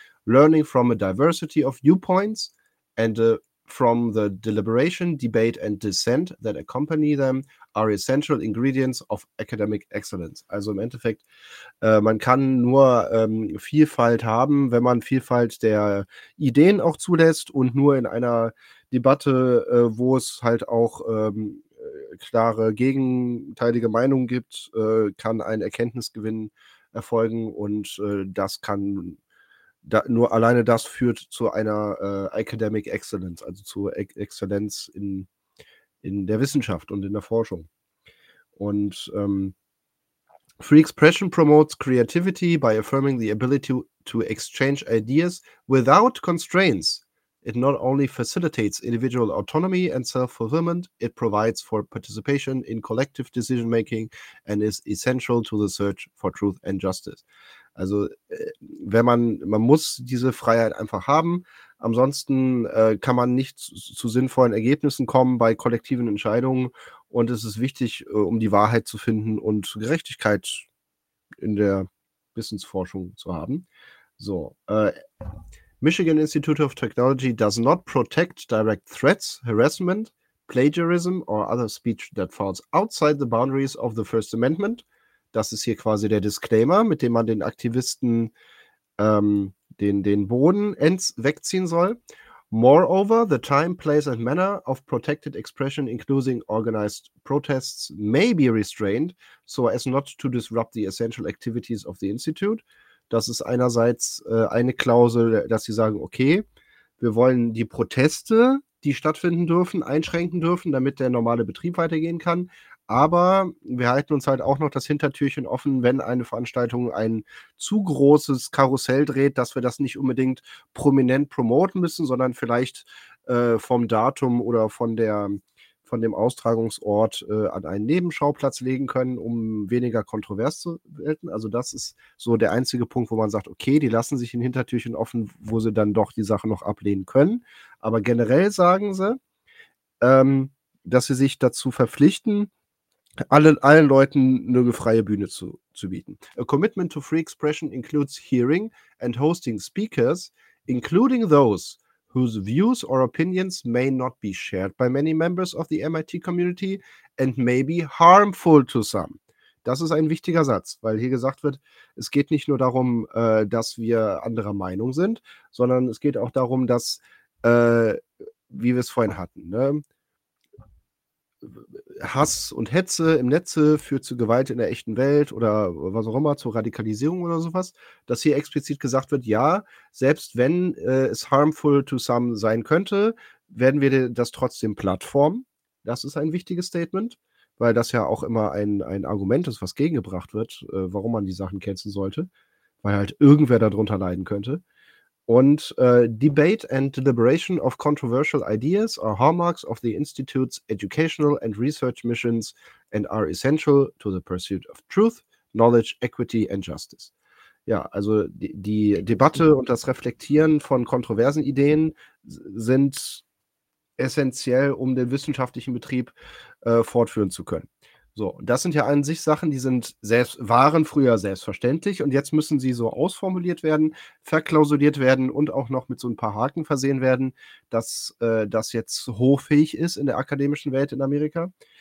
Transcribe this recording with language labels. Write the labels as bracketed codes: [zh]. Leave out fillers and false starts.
[en] Learning from a diversity of viewpoints and from the deliberation, debate and dissent that accompany them are essential ingredients of academic excellence. [de] Also im Endeffekt, man kann nur Vielfalt haben, wenn man Vielfalt der Ideen auch zulässt und nur in einer Debatte, wo es halt auch klare gegenteilige Meinungen gibt, kann ein Erkenntnisgewinn erfolgen und das kann da, nur alleine das führt zu einer Academic Excellence, also zu Exzellenz in der Wissenschaft und in der Forschung. [en] Und Free Expression promotes creativity by affirming the ability to exchange ideas without constraints. It not only facilitates individual autonomy and self-fulfillment, it provides for participation in collective decision-making and is essential to the search for truth and justice. [de] Also wenn man muss diese Freiheit einfach haben, ansonsten kann man nicht zu sinnvollen Ergebnissen kommen bei kollektiven Entscheidungen und es ist wichtig, um die Wahrheit zu finden und Gerechtigkeit in der Wissensforschung zu haben. [en] So, Michigan Institute of Technology does not protect direct threats, harassment, plagiarism or other speech that falls outside the boundaries of the First Amendment. [de] Das ist hier quasi der Disclaimer, mit dem man den Aktivisten den Boden wegziehen soll. [en] Moreover, the time, place and manner of protected expression, including organized protests, may be restrained, so as not to disrupt the essential activities of the Institute. [de] Das ist einerseits eine Klausel, dass sie sagen, okay, wir wollen die Proteste, die stattfinden dürfen, einschränken dürfen, damit der normale Betrieb weitergehen kann. Aber wir halten uns halt auch noch das Hintertürchen offen, wenn eine Veranstaltung ein zu großes Karussell dreht, dass wir das nicht unbedingt prominent promoten müssen, sondern vielleicht vom Datum oder von dem Austragungsort an einen Nebenschauplatz legen können, um weniger kontrovers zu werden. Also das ist so der einzige Punkt, wo man sagt, okay, die lassen sich ein Hintertürchen offen, wo sie dann doch die Sache noch ablehnen können. Aber generell sagen sie, dass sie sich dazu verpflichten, allen Leuten eine freie Bühne zu bieten. [en] A commitment to free expression includes hearing and hosting speakers, including those whose views or opinions may not be shared by many members of the MIT community and may be harmful to some. [de] Das ist ein wichtiger Satz, weil hier gesagt wird, es geht nicht nur darum, dass wir anderer Meinung sind, sondern es geht auch darum, dass, wie wir es vorhin hatten, ne? Hass und Hetze im Netze führt zu Gewalt in der echten Welt oder was auch immer, zu Radikalisierung oder sowas, dass hier explizit gesagt wird, ja, selbst wenn es [en] harmful to some [de] sein könnte, werden wir das trotzdem plattformen. Das ist ein wichtiges Statement, weil das ja auch immer ein Argument ist, was gegengebracht wird, warum man die Sachen canceln sollte, weil halt irgendwer darunter leiden könnte. [en] Und Debate and Deliberation of Controversial Ideas are hallmarks of the Institute's educational and research missions and are essential to the pursuit of truth, knowledge, equity and justice. [de] Ja, also die Debatte und das Reflektieren von kontroversen Ideen sind essentiell, um den wissenschaftlichen Betrieb fortführen zu können. So, das sind ja an sich Sachen, die sind waren früher selbstverständlich und jetzt müssen sie so ausformuliert werden, verklausuliert werden und auch noch mit so ein paar Haken versehen werden, dass das jetzt hoffähig ist in der akademischen Welt in Amerika.